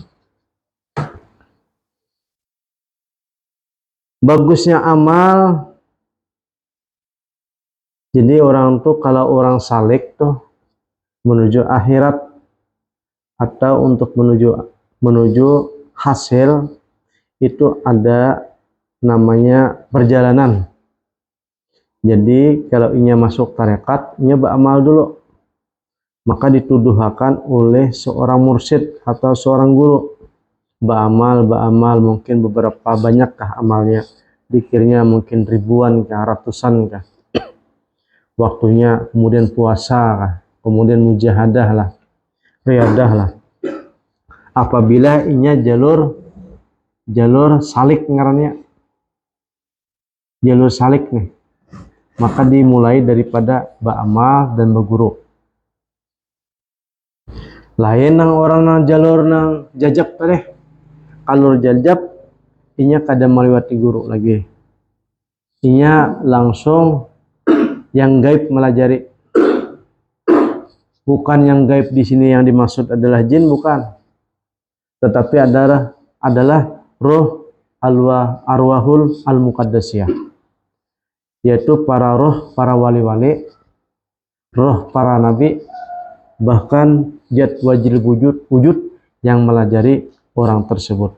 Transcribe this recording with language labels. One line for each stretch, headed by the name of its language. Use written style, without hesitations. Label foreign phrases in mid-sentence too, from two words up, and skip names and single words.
Indonesian: Bagusnya amal, jadi orang tuh kalau orang salik tuh menuju akhirat atau untuk menuju hasil itu ada namanya perjalanan.
Banjar: Jadi kalau inya masuk tarekat, inya beramal dulu, maka dituduhkan oleh seorang mursyid atau seorang guru, beramal mungkin beberapa banyakkah amalnya, dikirnya mungkin ribuan kah, ratusan kah, waktunya kemudian puasa kah, kemudian mujahadah lah, riyadah lah. Apabila inya jalur salik ngarannya, jalur salik nih, maka dimulai daripada ba'amal dan beguru. Lain nang orang nang jalur nang jajab tadi, kalau jajab inya kada melewati guru lagi, inya langsung yang gaib melajari.
Indonesian: Bukan yang gaib di sini yang dimaksud adalah jin, bukan, tetapi adalah roh
Arabic: أرواح المقدسية,
Indonesian: yaitu para roh, para wali-wali, roh para nabi, bahkan zat
Arabic: واجب الوجود
Indonesian: yang melajari orang tersebut.